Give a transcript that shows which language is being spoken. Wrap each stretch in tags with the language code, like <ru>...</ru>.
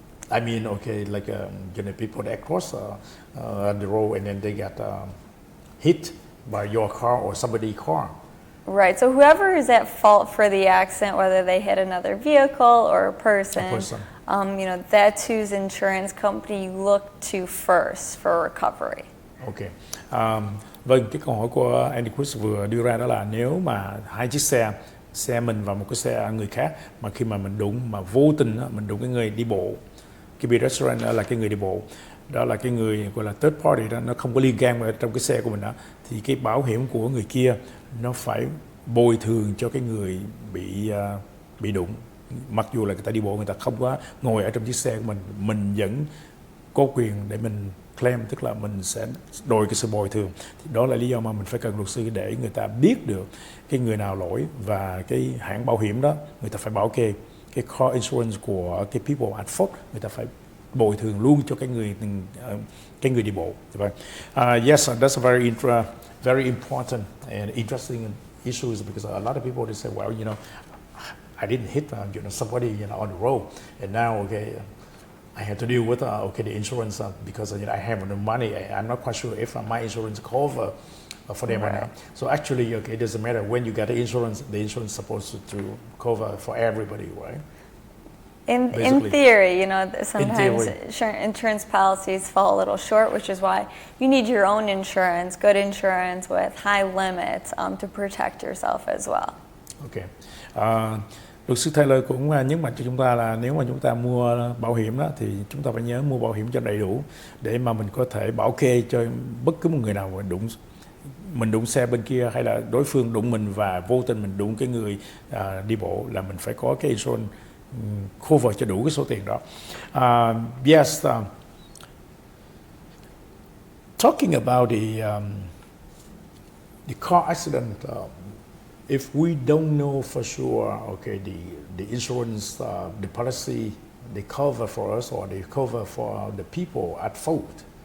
<en>I mean, okay, like people that cross the road and then they get hit by your car or somebody's car. Right, so whoever is at fault for the accident, whether they hit another vehicle or a person. That's whose insurance company you look to first for recovery. Okay.</en> <vi>Vâng, cái câu hỏi của Andy Chris vừa đưa ra đó là nếu mà hai chiếc xe mình và một cái xe người khác, mà khi mà mình đụng, mà vô tình mình đụng cái người đi bộ, cái pedestrian đó là cái người đi bộ, đó là cái người gọi là third party đó, nó không có liên can vào trong cái xe của mình đó, thì cái bảo hiểm của người kia nó phải bồi thường cho cái người bị đụng. Mặc dù là người ta đi bộ, người ta không có ngồi ở trong chiếc xe của mình vẫn có quyền để mình claim, tức là mình sẽ đòi cái sự bồi thường. Thì đó là lý do mà mình phải cần luật sư, để người ta biết được cái người nào lỗi, và cái hãng bảo hiểm đó người ta phải bảo kê cái car insurance của cái</vi> <en>people at fault,</en> <vi>người ta phải bồi thường luôn cho cái người đi bộ.</vi> <en>Yes, that's a very important and interesting issues, because a lot of people they say, well, I didn't hit somebody on the road, and now I have to deal with the insurance because I have no money. I'm not quite sure if my insurance cover for them or not. So actually, it doesn't matter when you get the insurance is supposed to cover for everybody, right? In theory, sometimes insurance policies fall a little short, which is why you need your own insurance, good insurance with high limits to protect yourself as well. Okay.</en> <vi>Luật sư Taylor cũng nhấn mạnh cho chúng ta là nếu mà chúng ta mua bảo hiểm đó, thì chúng ta phải nhớ mua bảo hiểm cho đầy đủ, để mà mình có thể bảo kê cho bất cứ một người nào mình đụng xe bên kia, hay là đối phương đụng mình và vô tình mình đụng cái người đi bộ, là mình phải có cái insurance cover cho đủ cái số tiền đó.</vi> <en>Yes, talking about the car accident, if we don't know for sure, the insurance, the policy, they cover for us or they cover for the people at fault.</en>